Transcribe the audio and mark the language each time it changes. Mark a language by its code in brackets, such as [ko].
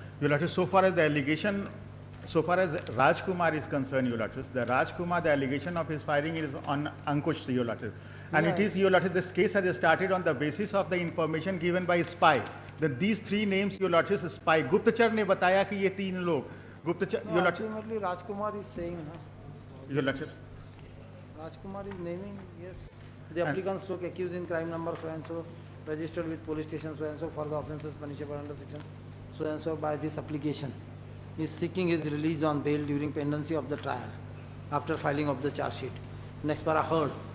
[en] Your lordship, so far as the allegation so far as Rajkumar is concerned, Your Lordship, the Rajkumar, the allegation of his firing is on Ankush, Your Lordship. And it is, Your Lordship, this case has started on the basis of the information given by spy. Then these three names, Your Lordship, spy. [hi] Guptachar ने बताया कि ये तीन लोग. [en] Guptachar, Your Lordship. Ultimately, Rajkumar is saying, Your Lordship. Rajkumar is naming, yes. The applicant stroke accused in crime number so and so, registered with police station so and so for the offences punishable under section so and so by this application. He is seeking his release on bail during pendency of the trial after filing of the charge sheet. Next para heard.